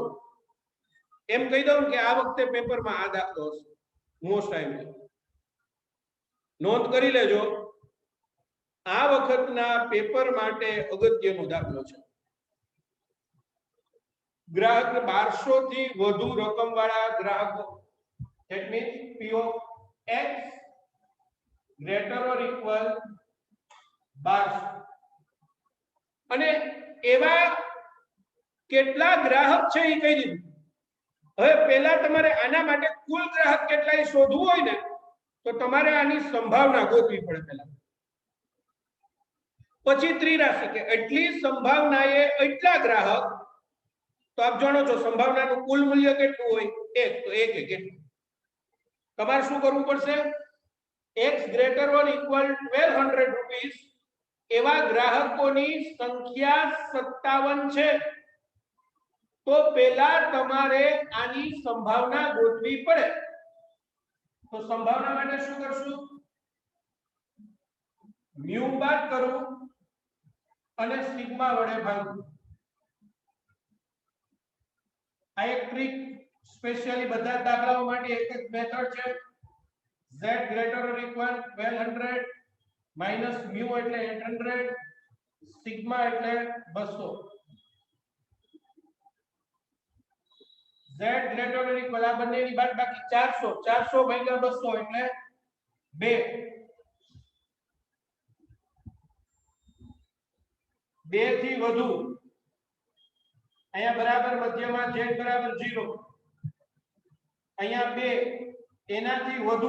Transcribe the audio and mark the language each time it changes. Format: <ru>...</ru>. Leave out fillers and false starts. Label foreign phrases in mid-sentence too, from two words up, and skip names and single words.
<gu>એમ કહી દઉં કે આ વખતે પેપરમાં આ દાખલો હશે.</gu> <en>most time</en> <gu>નોંધ કરી લેજો, આ વખતના પેપર માટે અગત્યનો દાખલો છે. ગ્રાહક 1200 થી વધુ રકમ વાળા ગ્રાહકો,</gu> <en>that means P of X greater or equal 1200.</en> <gu>અને એવા કેટલા ગ્રાહક છે એ કહી દીધું. હવે પહેલા તમારે આના માટે કુલ ગ્રાહક કેટલા શોધવું હોય ને, તો તમારે આની સંભાવના ગોતવી પડે પહેલા. પછી ત્રિરાશિ કે એટલી સંભાવનાએ એટલા ગ્રાહક, તો આપ જાણો છો સંભાવનાનું કુલ મૂલ્ય કેટલું હોય? 1, તો 1 કેટલું? તમારે શું કરવું પડશે? X</gu> <en>greater or equal</en> <gu>1200 રૂપીસ એવા ગ્રાહકોની સંખ્યા 57 છે, તો પહેલા તમારે આની સંભાવના ગોતવી પડે. તો સંભાવના માટે શું કરશું? મ્યુ બાદ કરું અને સિગ્મા વડે ભાગું. આ એક ટ્રીક સ્પેશિયલી બધા દાખલાઓ માટે એક જ મેથડ છે.</gu> <en>Z greater or equal 1200 minus mu</en> <gu>એટલે 800, સિગ્મા એટલે 200. Z</gu> <en>greater or equal</en> <gu>આ બંનેની બાદબાકી 400 ભાગ્યા 200 એટલે 2. 2 થી વધુ, અહીંયા બરાબર મધ્યમાં z બરાબર 0, અહીંયા 2, એનાથી વધુ.</gu>